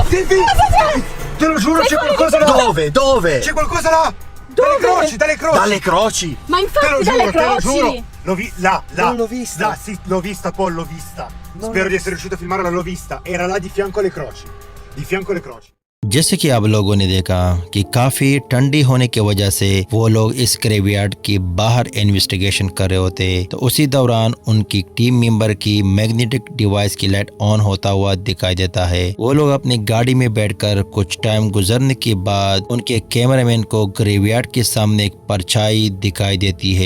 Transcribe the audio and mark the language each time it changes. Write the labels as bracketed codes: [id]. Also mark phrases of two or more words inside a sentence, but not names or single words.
[it] Te lo giuro, c'è qualcosa là! Dove? C'è qualcosa là! Dalle croci! Dalle croci! Ma Te lo infatti giuro, dalle te lo croci! giuro! L'ho là! Non l'ho vista. Là, sì, l'ho vista, Paul, l'ho vista. Spero di essere riuscito a filmarla, l'ho vista. Era là di fianco alle croci. Di fianco alle croci. [hi] जैसे कि आप लोगों ने देखा कि काफ़ी ठंडी होने की वजह से वो लोग इस ग्रेवयार्ड के बाहर इन्वेस्टिगेशन कर रहे होते, तो उसी दौरान उनकी टीम मेंबर की मैग्नेटिक डिवाइस की लाइट ऑन होता हुआ दिखाई देता है। वो लोग अपनी गाड़ी में बैठकर कुछ टाइम गुजरने के बाद उनके कैमरामैन को ग्रेवयार्ड के सामने एक परछाई दिखाई देती है।